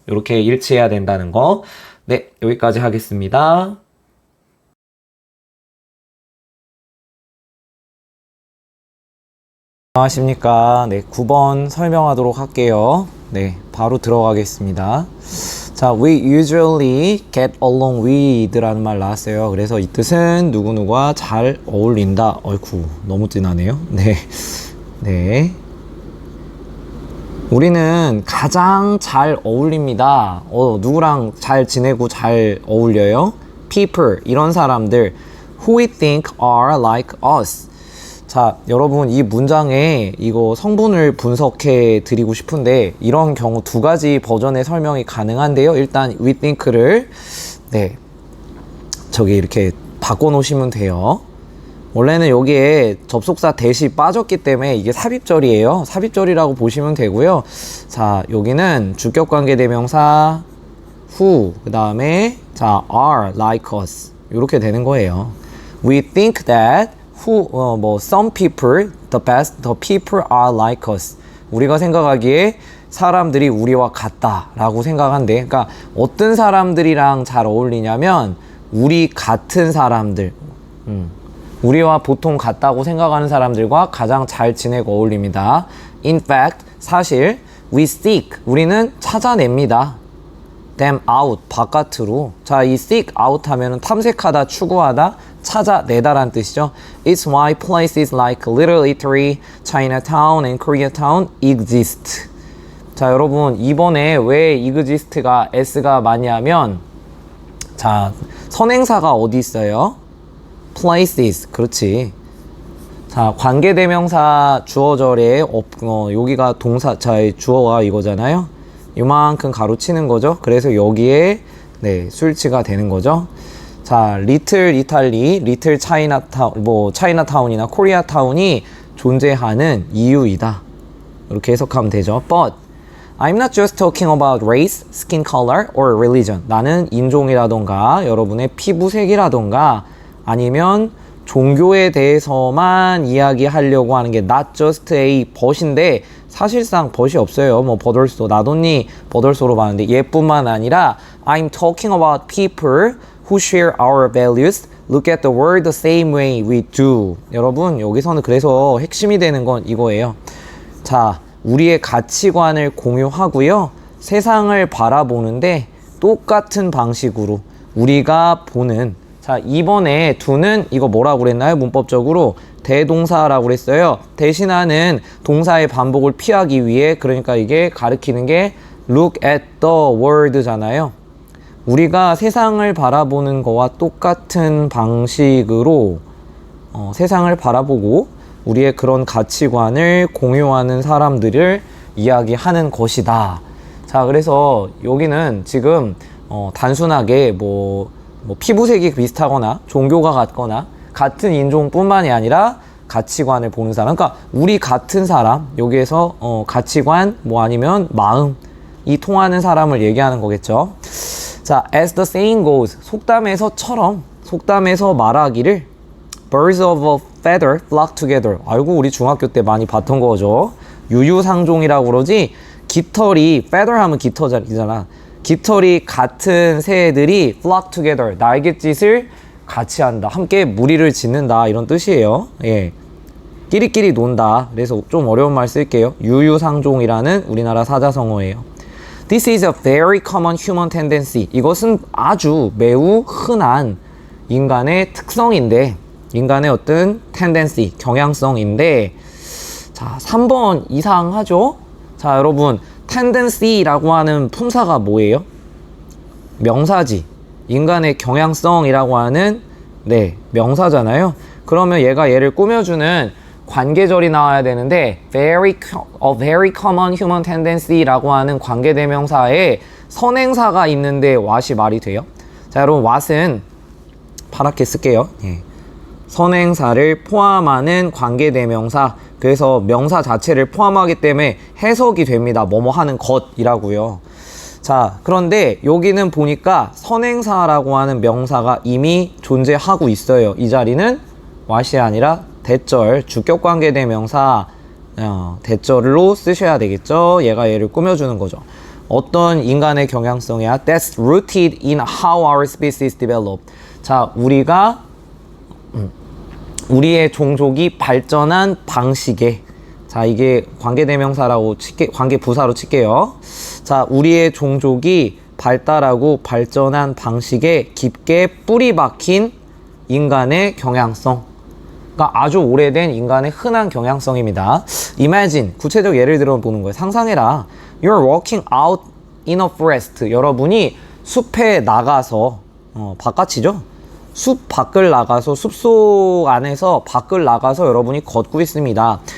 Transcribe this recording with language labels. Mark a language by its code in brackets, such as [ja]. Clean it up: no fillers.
[ko] 이렇게 일치해야 된다는 거. 네, 여기까지 하겠습니다. 안녕하십니까. 네, 9번 설명하도록 할게요. 네, 바로 들어가겠습니다. [en] 자, we usually get along with [ko] 라는 말 나왔어요. 그래서 이 뜻은 누구누구와 잘 어울린다. 어이쿠, 너무 진하네요. 네. 네. 우리는 가장 잘 어울립니다. 누구랑 잘 지내고 잘 어울려요? People, 이런 사람들. [en] Who we think are like us. [ko] 자, 여러분, 이 문장에 이거 성분을 분석해 드리고 싶은데, 이런 경우 두 가지 버전의 설명이 가능한데요. 일단 we think를 저기 이렇게 바꿔 놓으시면 돼요. 원래는 여기에 접속사 대시 빠졌기 때문에 이게 삽입절이에요. 삽입절이라고 보시면 되고요. 자, 여기는 주격관계대명사 who, 그 다음에 자, [en] are like us, [ko] 이렇게 되는 거예요. [en] We think that some people, the people are like us. [ko] 우리가 생각하기에 사람들이 우리와 같다 라고 생각한대. 그러니까 어떤 사람들이랑 잘 어울리냐면 우리 같은 사람들, 우리와 보통 같다고 생각하는 사람들과 가장 잘 지내고 어울립니다. [en] In fact, [ko] 사실 [en] we seek, [ko] 우리는 찾아냅니다. [en] them out, [ko] 바깥으로. 자, 이 seek out 하면은 탐색하다, 추구하다, 찾아내다란 뜻이죠. [en] It's why places like Little Italy, Chinatown, and Koreatown exist. [ko] 자, 여러분, 이번에 왜 exist가 s가 많냐면, 자, 선행사가 어디 있어요? places, 그렇지. 자, 관계대명사 주어절에 여기가 동사, 자, 주어가 이거잖아요. 이만큼 가로치는 거죠. 그래서 여기에 수일치가 되는 거죠. 자, 리틀 이탈리, 리틀 차이나타운, 차이나타운이나 코리아타운이 존재하는 이유이다. 이렇게 해석하면 되죠. [en] But I'm not just talking about race, skin color, or religion. [ko] 나는 인종이라던가 여러분의 피부색이라던가 아니면 종교에 대해서만 이야기하려고 하는 게 not just a but인데 사실상 but이 없어요. [en] but also, not only but also로 [ko] 봤는데 얘뿐만 아니라 [en] I'm talking about people who share our values, look at the world the same way we do. [ko] 여러분, 여기서는 그래서 핵심이 되는 건 이거예요. 자, 우리의 가치관을 공유하고요. 세상을 바라보는데 똑같은 방식으로 우리가 보는, 자, 이번에 do는 이거 뭐라고 그랬나요? 문법적으로 대동사라고 그랬어요. 대신하는 동사의 반복을 피하기 위해, 그러니까 이게 가리키는 게 [en] look at the world [ko] 잖아요. 우리가 세상을 바라보는 거와 똑같은 방식으로 세상을 바라보고 우리의 그런 가치관을 공유하는 사람들을 이야기하는 것이다. 자, 그래서 여기는 지금 단순하게 피부색이 비슷하거나 종교가 같거나 같은 인종뿐만이 아니라 가치관을 보는 사람, 그러니까 우리 같은 사람, 여기에서 가치관 아니면 마음이 통하는 사람을 얘기하는 거겠죠. [en] 자, as the saying goes, [ko] 속담에서 말하기를 [en] birds of a feather flock together. [ko] 아이고, 우리 중학교 때 많이 봤던 거죠. 유유상종이라고 그러지. 깃털이, feather 하면 깃털이잖아. 깃털이 같은 새들이 [en] flock together, [ko] 날갯짓을 같이 한다, 함께 무리를 짓는다, 이런 뜻이에요. 예. 끼리끼리 논다. 그래서 좀 어려운 말 쓸게요. 유유상종이라는 우리나라 사자성어예요. [en] This is a very common human tendency. [ko] 이것은 아주 매우 흔한 인간의 특성인데, 인간의 어떤 tendency, 경향성인데, 자, 3번 이상하죠? 자, 여러분, tendency라고 하는 품사가 뭐예요? 명사지. 인간의 경향성이라고 하는, 네, 명사잖아요. 그러면 얘를 꾸며주는 관계절이 나와야 되는데 [en] a very common human tendency [ko] 라고 하는 관계대명사에 선행사가 있는데 what이 말이 돼요? 자, 여러분, what은 파랗게 쓸게요. 예. 선행사를 포함하는 관계대명사. 그래서 명사 자체를 포함하기 때문에 해석이 됩니다. 뭐뭐 하는 것이라고요. 자, 그런데 여기는 보니까 선행사라고 하는 명사가 이미 존재하고 있어요. 이 자리는 what이 아니라 대절, 주격관계대명사 대절로 쓰셔야 되겠죠. 얘를 꾸며주는 거죠. 어떤 인간의 경향성이야? [en] That's rooted in how our species developed. [ko] 자, 우리의 종족이 발전한 방식에, 자, 이게 관계대명사라고 관계부사로 칠게요. 자, 우리의 종족이 발달하고 발전한 방식에 깊게 뿌리 박힌 인간의 경향성. 그러니까 아주 오래된 인간의 흔한 경향성입니다. Imagine, 구체적 예를 들어 보는 거예요. 상상해라. [en] You're walking out in a forest. [ko] 여러분이 숲에 나가서, 바깥이죠? 숲 밖을 나가서, 숲속 안에서 밖을 나가서 여러분이 걷고 있습니다.